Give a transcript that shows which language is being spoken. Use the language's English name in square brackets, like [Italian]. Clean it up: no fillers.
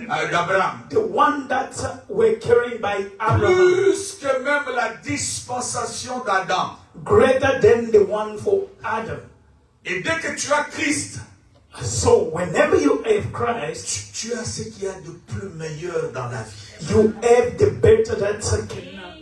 [English] d'Abraham, the one that were carried by Abraham. [French] Plus que même la dispensation d'Adam. [English] Greater than the one for Adam. [French] Et dès que tu as Christ, [English] so whenever you have Christ, [French] tu as ce qu'il y a de plus meilleur dans la vie. [English] You have the better that can.